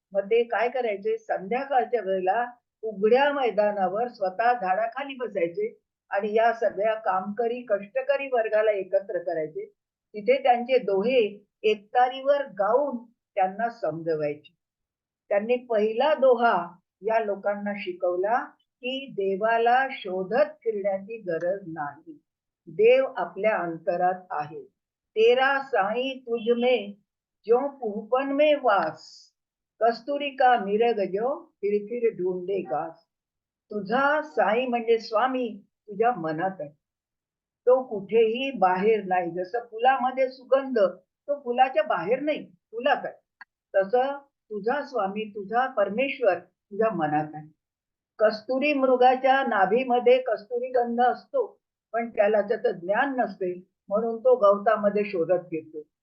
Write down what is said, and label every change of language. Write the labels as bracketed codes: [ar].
[mr] मग ते काय करायचे, संध्याकाळच्या वेळेला उघड्या मैदानावर स्वतः झाडाखाली बसायचे आणि या सगळ्या कामकरी कष्टकरी वर्गाला एकत्र करायचे. तिथे त्यांचे दोहे एकतारीवर गाऊन त्यांना समजवायचे. त्यांनी पहिला दोहा या लोकांना शिकवला की देवाला शोधत फिरण्याची गरज नाही. देव आपल्या अंतरात आहे. [hi] तेरा साई तुझ में ज्यो पूपन में वास, कस्तुरी का मिरग जो फिर फिर ढूंढे घास. [mr] तुझा साई म्हणजे स्वामी तुझ्या मनात आहे. तो कुठेही बाहेर नाही. जसं फुलामध्ये सुगंध तो फुलाच्या बाहेर नाही, फुलात आहे. तसं तुझा स्वामी, तुझा परमेश्वर तुझ्या मनात आहे. कस्तुरी मृगाच्या नाभीमध्ये कस्तुरी गंध असतो, पण त्याला त्याचं ज्ञान नसते, म्हणून तो गवतामध्ये शोधत फिरतो.